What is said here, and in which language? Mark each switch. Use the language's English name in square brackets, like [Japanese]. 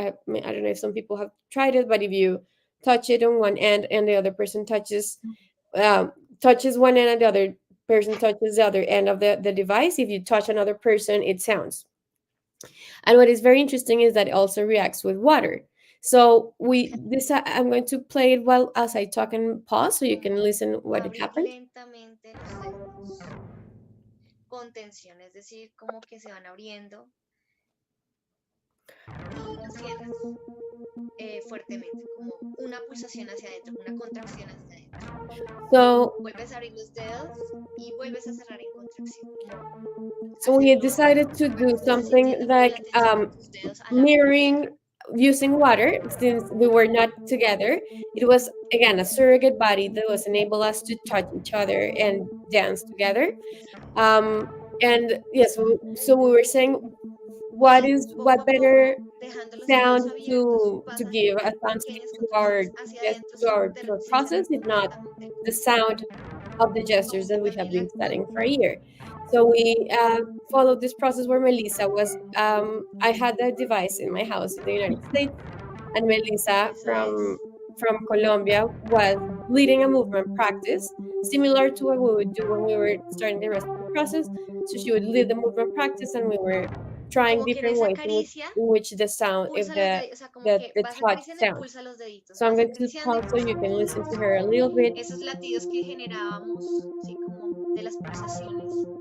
[English] I don't know if some people have tried it, but if you touch it on one end and the other person touches one end and the other person touches the other end of the device, if you touch another person, it sounds. And what is very interesting is that it also reacts with water. So I'm going to play it while as I talk and pause so you can listen what it happened. [Spanish] Lentamente los dedos con tensión, es decir, como que se van abriendo y lo sientes fuertemente, como una pulsación hacia adentro, una contracción hacia adentro. [English] So [Spanish] Vuelves a abrir los dedos y vuelves a cerrar en contracción. [English] So we decided to do something like mirroring using water, since we were not together. It was again a surrogate body that was enable us to touch each other and dance together. And yes, so we were saying what better sound to give a soundscape to our process, if not the sound of the gestures that we have been studying for a year. So we followed this process where Melissa was, I had the device in my house in the United States, and Melissa from Colombia was leading a movement practice, similar to what we would do when we were starting the rest of the process. So she would lead the movement practice, and we were trying different ways in which the sound, if the touch sounds. So I'm going to pause so you can listen to her a little bit. [Spanish] Esos latidos que generábamos, sí, como de las pulsaciones.